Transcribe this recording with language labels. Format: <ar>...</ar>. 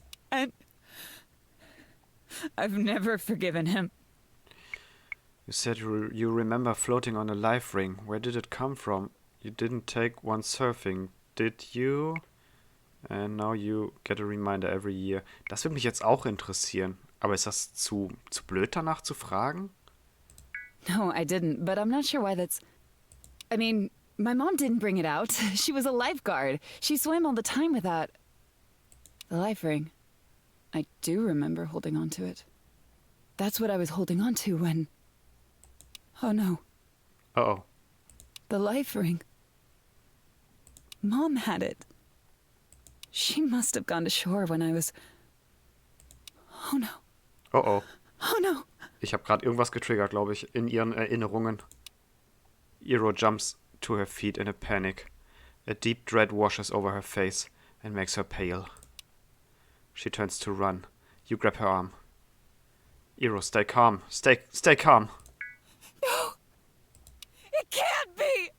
<en>And I've never forgiven him. You said you remember floating on a life ring. Where did it come from? You didn't take one surfing, did you? And now you get a reminder every year.</en> <de>Das würde mich jetzt auch interessieren. Aber ist das zu blöd danach zu fragen?</de> <en>No, I didn't, but I'm not sure why that's... I mean, my mom didn't bring it out. She was a lifeguard. She swam all the time with that. The life ring. I do remember holding on to it. That's what I was holding on to when... Oh no, Uh-oh. the life ring. Mom had it. She must have gone to shore when I was... Oh no. Oh. Oh no.</en> <de>Ich habe gerade irgendwas getriggert, glaube ich, in ihren Erinnerungen.</de> <en>Iro jumps to her feet in a panic. A deep dread washes over her face and makes her pale. She turns to run. You grab her arm. Iro, stay calm. Stay calm. No. It can't be.</en>